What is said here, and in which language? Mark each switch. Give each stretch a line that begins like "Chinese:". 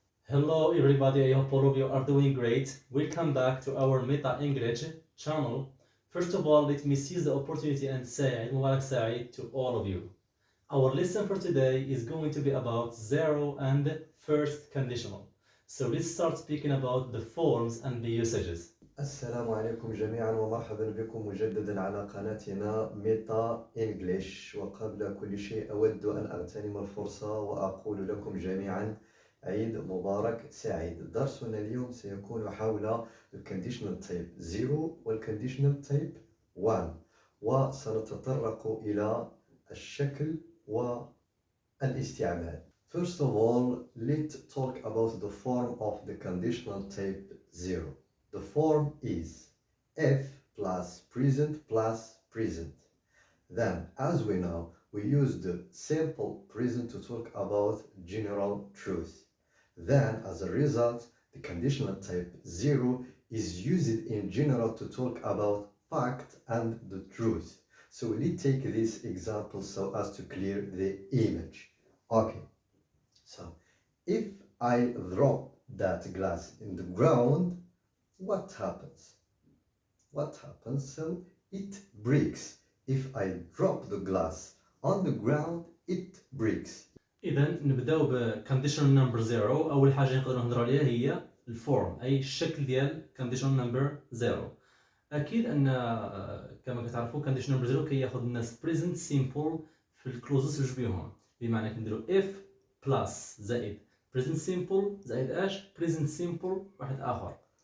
English: Hello everybody, I hope all of you are doing great. Welcome back to our Meta English channel. First of all, let me seize the opportunity and say Eid Mubarak Saeed to all of you. Our lesson for today is going to be about zero and first conditional. So let's start speaking about the forms and the usages.
Arabic: السلام عليكم جميعا ومرحبا بكم مجددا على قناتنا ميتا إنجليش. وقبل كل شيء أود أن أغتنم الفرصة وأقول لكم جميعا عيد مبارك سعيد. درسنا اليوم سيكون حول الكونديشنال تايب 0 والكونديشنال تايب 1 وسنتطرق إلى الشكل والاستعمال.
English: First of all, let's talk about the form of the conditional type 0. The form is if plus present plus present. Then, as we know, we use the simple present to talk about general truth. Then, as a result, the conditional type 0 is used in general to talk about fact and the truth. So let's take this example so as to clear the image. Okay, so if I drop that glass in the ground, what happens? What happens? So it breaks. If I drop the glass on the ground, it breaks.
Arabic: إذا نبداو بكونديشنال نمبر 0. أول حاجة نقدروا نهضروا عليها هي الفورم، أي الشكل ديال كونديشنال نمبر 0. اكيد ان كما كتعرفوا كونديشن نمبر 0 كياخذ الناس بريزنت سيمبل في الكلوزز بجوج بيهم، بمعنى كنديروا اف بلس زائد بريزنت سيمبل زائد اش بريزنت سيمبل واحد اخر.